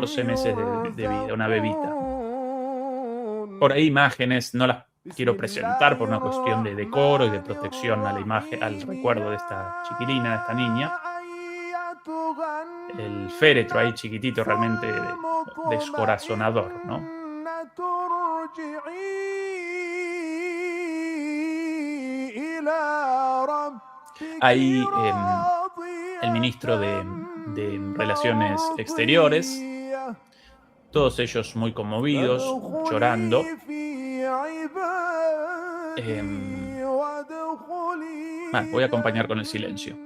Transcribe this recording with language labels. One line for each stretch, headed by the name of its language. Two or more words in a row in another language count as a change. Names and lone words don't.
Spanish: 14 meses de vida. Una bebita. Por ahí
Arabic: يرزقون
Spanish: imágenes, no las
Arabic: بسم
Spanish: quiero presentar por
Arabic: الله
Spanish: una cuestión de decoro y de
Arabic: الرحمن
Spanish: protección a la imagen, al
Arabic: الرحيم
Spanish: recuerdo de
Arabic: يا
Spanish: esta chiquilina, de esta niña.
Arabic: أيتها
Spanish: El féretro ahí
Arabic: النفس
Spanish: chiquitito, realmente descorazonador, ¿no?
Arabic: المطمئنة ارجعي إلى ربك
Spanish: Ahí el
Arabic: راضية
Spanish: ministro de Relaciones Exteriores,
Arabic: مرضية
Spanish: todos ellos muy conmovidos, llorando.
Arabic: فادخلي في عبادي وادخلي
Spanish: Voy a acompañar con el silencio.